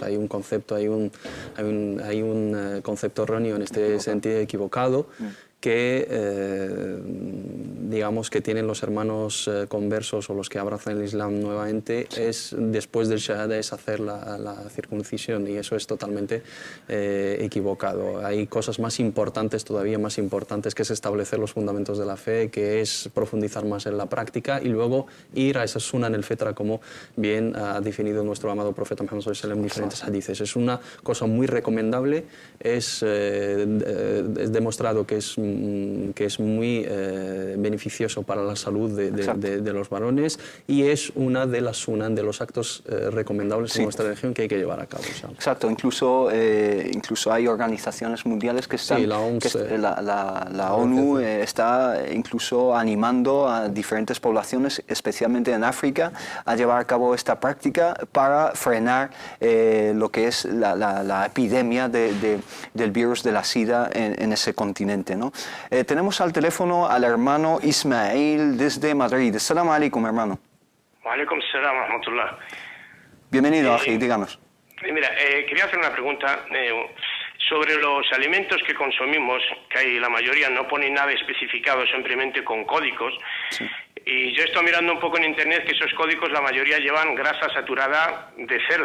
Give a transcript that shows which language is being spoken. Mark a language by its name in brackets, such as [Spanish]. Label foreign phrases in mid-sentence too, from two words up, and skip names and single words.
[Spanish] Hay un concepto, hay un concepto erróneo en este sentido, equivocado, que digamos que tienen los hermanos conversos o los que abrazan el Islam nuevamente, es después del Shahada es hacer la circuncisión, y eso es totalmente equivocado. Hay cosas más importantes, todavía más importantes, que es establecer los fundamentos de la fe, que es profundizar más en la práctica y luego ir a esa [Arabic] سنن الفطرة, [Spanish] como bien ha definido nuestro amado profeta Muhammad [Arabic] صلى الله عليه وسلم [Spanish] en diferentes hadices. Es una cosa muy recomendable, es demostrado que es muy beneficioso para la salud de los varones, y es una de las sunan, de los actos recomendables en nuestra religión que hay que llevar a cabo. ¿Sabes? Exacto, incluso hay organizaciones mundiales que están... Sí, la OMS, la ONU está incluso animando a diferentes poblaciones, especialmente en África, a llevar a cabo esta práctica para frenar lo que es la epidemia del virus de la SIDA en ese continente, ¿no? Tenemos al teléfono al hermano Ismail desde Madrid. [Arabic] السلام عليكم, hermano. وعليكم السلام ورحمة الله. [Spanish] Bienvenido, Aji, díganos. Mira, quería hacer una pregunta sobre los alimentos que consumimos, que hay, la mayoría no ponen nada especificado, simplemente con códigos. Sí. Y yo estoy mirando un poco en internet que esos códigos, la mayoría llevan grasa saturada de cerdo.